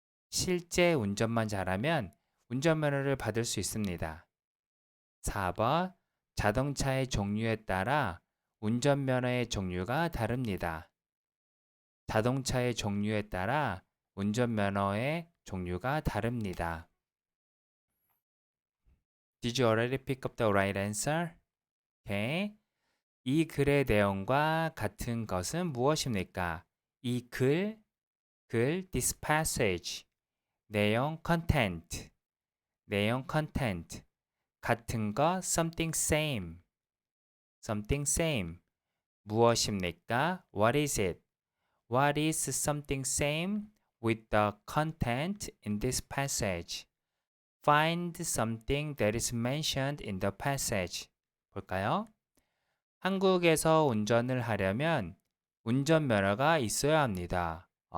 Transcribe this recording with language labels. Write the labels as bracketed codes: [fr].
[ko] 실제 운전만 잘하면 운전면허를 받을 수 있습니다. 4번 자동차의 종류에 따라 운전면허의 종류가 다릅니다. 자동차의 종류에 따라 운전면허의 종류가 다릅니다. [en] Did you already pick up the right answer? Okay. [ko] 이 글의 내용과 같은 것은 무엇입니까? [en] 이 글, this passage, 내용, content, 내용, content, 같은 것, something same, something same, [ko] 무엇입니까? [en] What is it? What is something same with the content in this passage? Find something that is mentioned in the passage. [ko] 볼까요? 한국에서 운전을 하려면 운전면허가 있어야 합니다.